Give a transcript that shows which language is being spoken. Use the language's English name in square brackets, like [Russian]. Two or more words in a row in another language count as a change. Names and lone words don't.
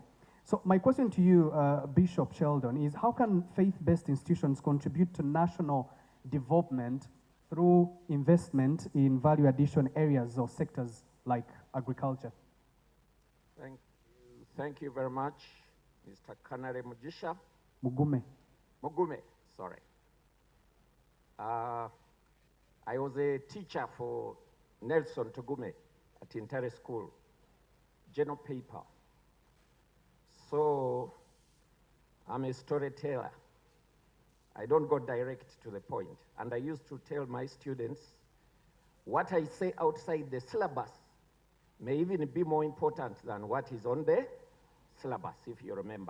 [English] So my question to you, Bishop Sheldon, is how can faith-based institutions contribute to national development through investment in value addition areas or sectors like agriculture? Thank you very much, Mr. Kanare Mujisha. Mugume. Mugume, sorry. I was a teacher for Nelson Tugume at Intare School, general paper. So I'm a storyteller. I don't go direct to the point. And I used to tell my students, what I say outside the syllabus may even be more important than what is on the syllabus, if you remember.